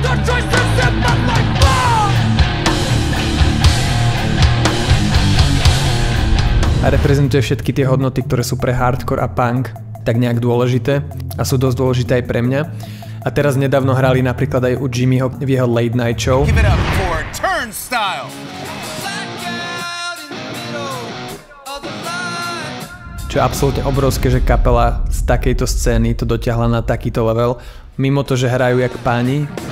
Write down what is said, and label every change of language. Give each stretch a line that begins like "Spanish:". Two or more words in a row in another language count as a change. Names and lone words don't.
Slovak: A reprezentuje všetky tie hodnoty, ktoré sú pre hardcore a punk tak nejak dôležité a sú dosť dôležité aj pre mňa. A teraz nedávno hrali napríklad aj u Jimmyho v jeho Late Night Show.
English: Give it up for Turnstile.
Slovak: Čo je absolútne obrovské, že kapela z takejto scény to dotiahla na takýto level. Mimo to, že hrajú jak páni.